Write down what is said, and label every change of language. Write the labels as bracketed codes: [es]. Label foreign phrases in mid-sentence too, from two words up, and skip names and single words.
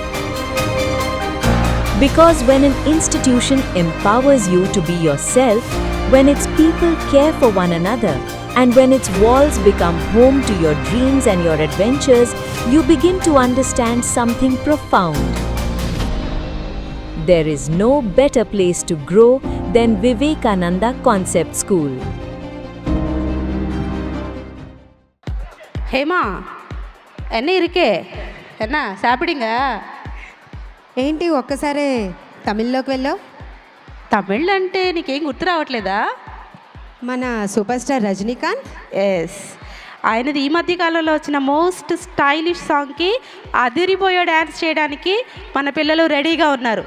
[en] Because when an institution empowers you to be yourself, when its people care for one another, and when its walls become home to your dreams and your adventures, you begin to understand something profound. There is no better place to grow than Vivekananda Concept School. [ta] ஹேமா, என்ன இருக்கே? என்ன சாப்பிடுங்க? [te] ఏంటి ఒక్కసారి తమిళ్లోకి వెళ్ళావు? తమిళ్ అంటే నీకేం గుర్తు రావట్లేదా? మన సూపర్ స్టార్ రజనీకాంత్. ఎస్, ఆయనది ఈ మధ్య కాలంలో వచ్చిన [en] most stylish songకి [te] అదిరిపోయే డ్యాన్స్ చేయడానికి మన పిల్లలు రెడీగా ఉన్నారు.